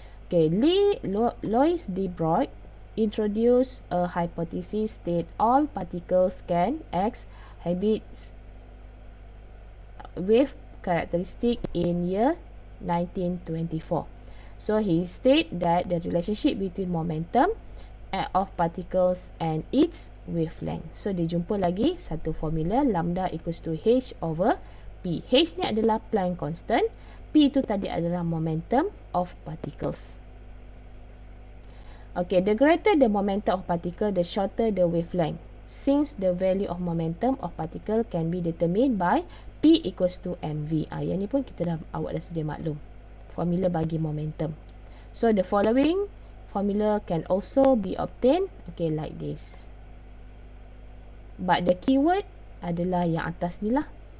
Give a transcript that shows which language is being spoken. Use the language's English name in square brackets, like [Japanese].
[English] Okay, Louis de Broglie introduced a hypothesis that all particles can exhibit wave characteristic in year 1924. So he stated that the relationship between momentum of particles and its wavelength. [Malay] So dia jumpa lagi satu formula, [English] lambda equals to H over P. [Malay] H ni adalah Planck constant, P itu tadi adalah momentum of particles. [English] Okay, the greater the momentum of particle, the shorter the wavelength. Since the value of momentum of particle can be determined by P equals to mv. [Malay] Yang ni pun kita awak dah sedia maklum. Formula bagi momentum. [English] So the following formula can also be obtained, okay, like this. But the keyword [Malay] adalah yang atas ni lah.